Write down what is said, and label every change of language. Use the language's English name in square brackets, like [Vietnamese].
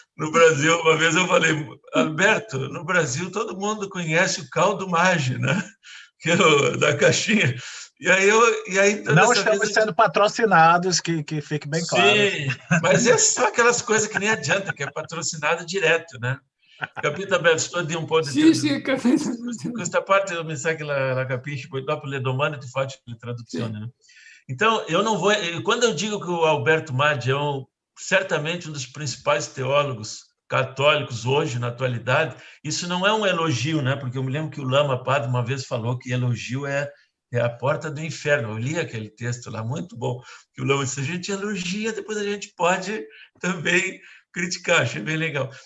[Portuguese] no Brasil, uma vez eu falei, Alberto, no Brasil todo mundo conhece o caldo Maggi, né? Que é da caixinha. E aí não estamos sendo patrocinados, que fique bem claro. Sim, mas essas são aquelas coisas que nem adianta, que é patrocinado direto, né? [Italian] Capito, Alberto, sto di un po' di Sì, sì, capito. Questa parte mi sa che la capisci, poi dopo le domande ti faccio le traduzioni. [Portuguese] Né? Então, eu não vou... Quando eu digo que o Alberto Maggi é certamente um dos principais teólogos católicos hoje, na atualidade, isso não é um elogio, né? Porque eu me lembro que o Lama Padre uma vez falou que elogio é a porta do inferno. Eu li aquele texto lá, muito bom, que o Lama disse, a gente elogia, depois a gente pode também criticar, achei bem legal.